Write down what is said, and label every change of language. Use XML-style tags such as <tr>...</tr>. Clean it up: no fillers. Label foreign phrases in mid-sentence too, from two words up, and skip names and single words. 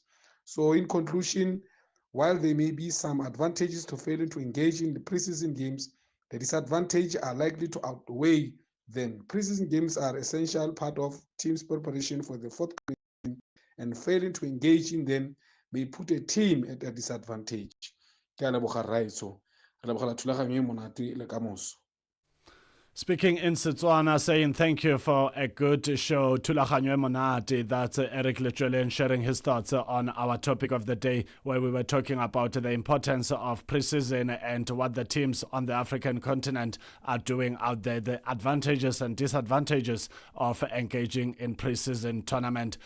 <en>So in conclusion, while there may be some advantages to failing to engage in the preseason games, the disadvantages are likely to outweigh them. Preseason games are an essential part of teams' preparation for the forthcoming season, and failing to engage in them may put a team at a disadvantage.</en> <tn>Ke a leboga Raitso. Re lebogela thulaganyo e monate le kamoso.</tn> <en>Speaking in Setswana, saying thank you for a good show.</en> <tn>Thulaganyo e monate.</tn> <en>That's Eric Lechweleng sharing his thoughts on our topic of the day, where we were talking about the importance of preseason and what the teams on the African continent are doing out there, the advantages and disadvantages of engaging in preseason tournament.</en>